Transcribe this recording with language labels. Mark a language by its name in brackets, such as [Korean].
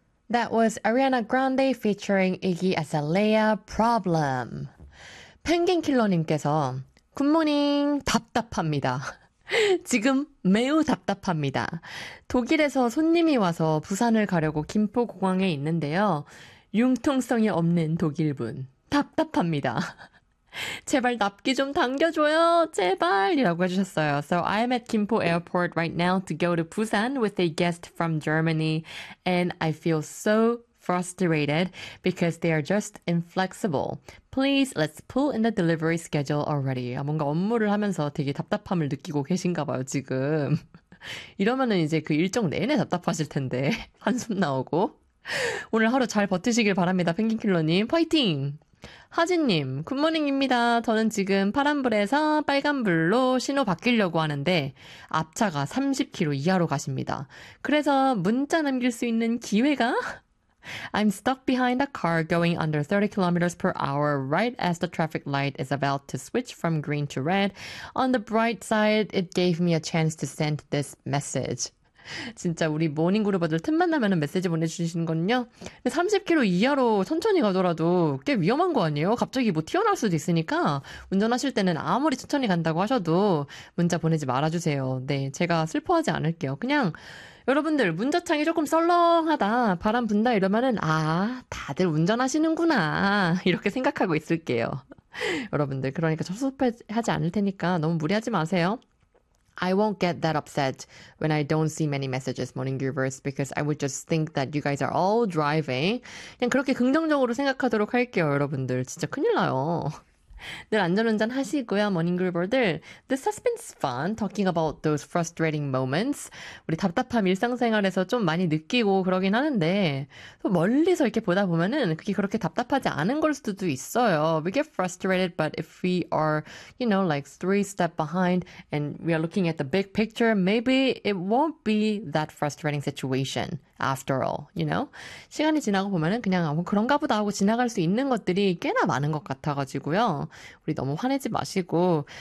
[English] That was Ariana Grande featuring Iggy Azalea Problem. [Korean] 펭귄킬러님께서 굿모닝 답답합니다. 지금 매우 답답합니다. 독일에서 손님이 와서 부산을 가려고 김포공항에 있는데요. 융통성이 없는 독일분 답답합니다. 제발 납기 좀 당겨줘요. 제발이라고 해주셨어요. [English] So I'm at Gimpo Airport right now to go to Busan with a guest from Germany, and I feel so frustrated because they are just inflexible. Please, let's pull in the delivery schedule already. [Korean] 뭔가 업무를 하면서 되게 답답함을 느끼고 계신가 봐요, 지금. 이러면은 이제 그 일정 내내 답답하실 텐데. 한숨 나오고. 오늘 하루 잘 버티시길 바랍니다, 펭귄킬러님. 파이팅! 하진님, 굿모닝입니다. 저는 지금 파란불에서 빨간불로 신호 바뀌려고 하는데 앞차가 30km 이하로 가십니다. 그래서 문자 남길 수 있는 기회가? [English] I'm stuck behind a car going under 30 km per hour right as the traffic light is about to switch from green to red. On the bright side, it gave me a chance to send this message. [Korean] 진짜 우리 모닝그룹들 틈만 나면은 메시지 보내주시는 건요. 30km 이하로 천천히 가더라도 꽤 위험한 거 아니에요? 갑자기 뭐 튀어나올 수도 있으니까 운전하실 때는 아무리 천천히 간다고 하셔도 문자 보내지 말아주세요. 네, 제가 슬퍼하지 않을게요. 그냥 여러분들 문자창이 조금 썰렁하다, 바람 분다 이러면은 아, 다들 운전하시는구나 이렇게 생각하고 있을게요. 여러분들 그러니까 섭섭하지 않을 테니까 너무 무리하지 마세요. I won't get that upset when I don't see many messages, morning groovers, because I would just think that you guys are all driving. 그냥 그렇게 긍정적으로 생각하도록 할게요, 여러분들. 진짜 큰일 나요. 늘 안전운전 하시고요, 모닝 그루버들. [English] This has been fun talking about those frustrating moments. [Korean] 우리 답답함 일상생활에서 좀 많이 느끼고 그러긴 하는데, 멀리서 이렇게 보다 보면은 그게 그렇게 답답하지 않은 걸 수도 있어요. [English] We get frustrated, but if we are, you know, like 3 steps behind and we are looking at the big picture, maybe it won't be that frustrating situation. After all, you know? [Korean] 시간이 지나고 보면은 그냥 뭐 그런가 보다 하고 지나갈 수 있는 것들이 꽤나 많은 것 같아가지고요. 우리 너무 화내지 마시고.